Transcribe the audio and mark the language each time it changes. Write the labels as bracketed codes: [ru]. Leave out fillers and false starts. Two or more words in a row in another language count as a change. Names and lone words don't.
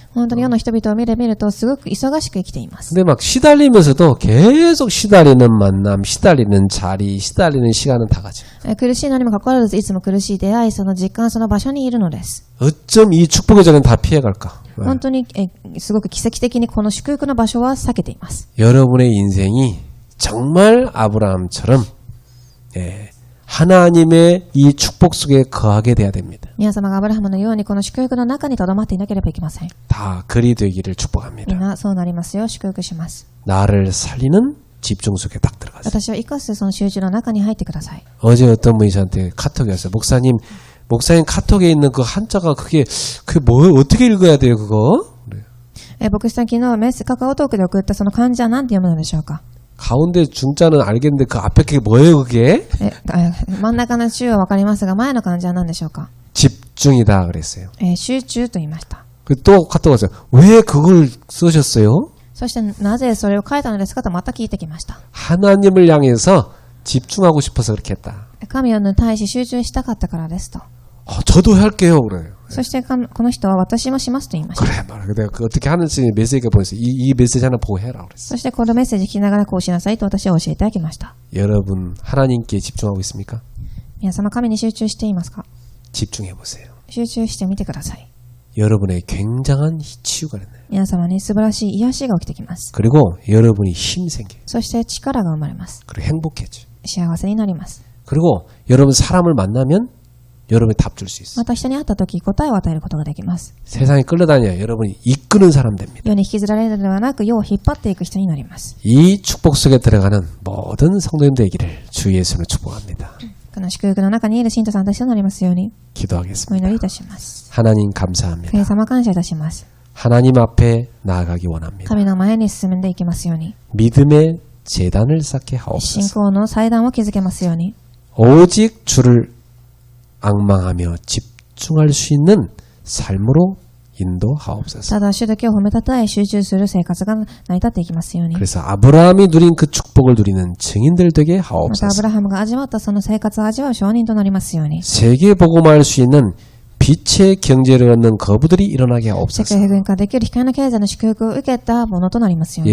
[ja] 本当に世の人々を見るとすごく忙しく生きています。 [ko] 근데 막 시달리면서도 계속 시달리는 만남, 시달리는 자리, 시달리는 시간은 다 가죠. [ja] 苦しいのにもかかわらずいつも苦しい出会い、その時間、その場所にいるのです。 [ko] 어쩜 이 축복의 자리는 다 피해갈까? [ja] 本当にすごく奇跡的にこの祝福の場所は避けています。 [ko] 여러분의 인생이 정말 아브라함처럼 하나님의 이 축복 속에 거하게 돼야 됩니다. [ja] 皆様がアブラハムのようにこの祝福の中に留まっていなければいけません。 [ko] 다 그리 되기를 [ja] みん [ko] 축복합니다. [ja] なそうなりますよ。祝福します。 [ko] 나를 살리는 집중 속에 딱 들어가세요. [ja] 私を生かすその集中の中に入ってください。 [ko] 어제 어떤 분이 저한테 카톡이 왔어요. 목사님 카톡에 있는 그 한자가 그게 뭐 어떻게 읽어야 돼요 그거? 그래요. [ja] 牧師さん、昨日カカオトークで送ったその漢字は何て読むのでしょうか。 [ko] 가운데 중자는 알겠는데 그 앞에 그게 뭐예요 그게? [ja] 真ん中の中はわかりますが、前の漢字は何でしょうか。 [ko] 집중이다 그랬어요. [ja] 集中と言いました。 [ko] 또 카톡 왔어요. 왜 그걸 쓰셨어요? [ja] そしてなぜそれを書いたのですかとまた聞いてきました。 [ko] 하나님을 향해서 집중하고 싶어서 그렇게 했다. [ja] 神に対し集中したかったからですと。 [ko] 저도 할게요 그래요. [ja] そしてこの人は私もしますと言いました。 [ko] 그래 말이야. 내가 그 어떻게 하는지 메시지가 보냈어요. 이 메시지 하나 보고 해라 그랬어. [ja] そしてこのメッセージ聞きながらこうしなさいと私は教えてあげました。 [ko] 여러분 하나님께 집중하고 있습니까? [ja] 皆様、神に集中していますか。 [ko] 집중해 보세요. [ja] 集中してみてください。 [ko] 여러분의 굉장한 치유가 됐나요? [ja] 皆様に素晴らしい癒しが起きてきます。 [ko] 그리고 여러분이 힘 생겨요. [ja] そして力が生まれます。 [ko] 그리고 행복해져요. [ja] 幸せになります。 [ko] 그리고 여러분 사람을 만나면 여러분이 답 줄 수 있어요. [ja] また人に会った時答えを与えることができます。 [ko] 세상에 끌려다녀요. 여러분이 이끄는 사람 됩니다. [ja] 世に引きずられるのではなく世を引っ張っていく人になります。 [ko] 이 축복 속에 들어가는 모든 성도님 되기를 주 예수로 축복합니다. [ja] この祝福の中にいる信徒さんたちとなりますようにお [ko] 기도하겠습니다. [ja] 祈りいたします。 [ko] 하나님 감사합니다. [ja] 神様感謝いたします。 [ko] 하나님 앞에 나아가기 원합니다. [ja] 神の前に進んでいきますように、 [ko] 믿음의 재단을 쌓게 [ja] 信 [ko] 하옵소서. [ja] 仰の祭壇を築けますように、 [ko] 오직 주를 앙망하며 집중할 수 있는 삶으로 인도하옵소서. [ja] ただ主だけを褒めたたえ集中する生活が成り立っていきますように、 [ko] 그래서 아브라함이 누린 그 축복을 누리는 증인들 되게 [ja] またアブ [ko] 하옵소서. [ja] ラハムが味わったその生活を味わう証人となりますように、 [ko] 세계 복음화할 수 있는 빛의 경제를 얻는 거부들이 일어나게 [ja] 世 [ko] 하옵소서. [ja] 界平均化できる光の経済の祝福を受けたものとなりますように、